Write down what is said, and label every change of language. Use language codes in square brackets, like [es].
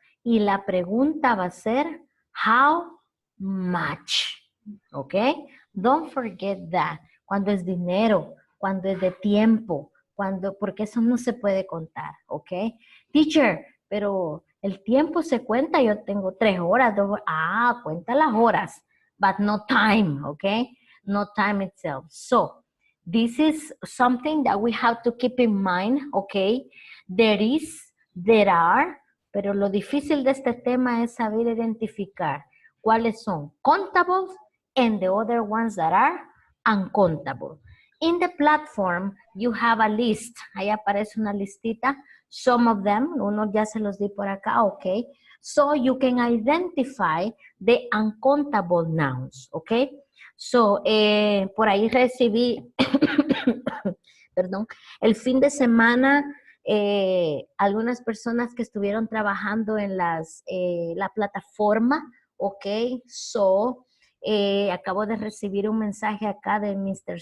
[es] Y la pregunta va a ser, [en] how much, [es] ¿ok? [en] Don't forget that. [es] Cuando es dinero, cuando es de tiempo, porque eso no se puede contar, ¿ok? Teacher, pero el tiempo se cuenta, yo tengo 3 horas, 2 horas. Cuenta las horas, [en] but no time, okay? No time itself. So, this is something that we have to keep in mind, okay? There is, there are, [es] pero lo difícil de este tema es saber identificar cuáles son contables [en] and the other ones that are uncountable. In the platform, you have a list. [es] Ahí aparece una listita. [en] Some of them, [es] uno ya se los di por acá, okay? [en] So you can identify the uncountable nouns, okay? [es] So, por ahí recibí, perdón, el fin de semana, algunas personas que estuvieron trabajando en la plataforma, okay? So, acabo de recibir un mensaje acá de Mr.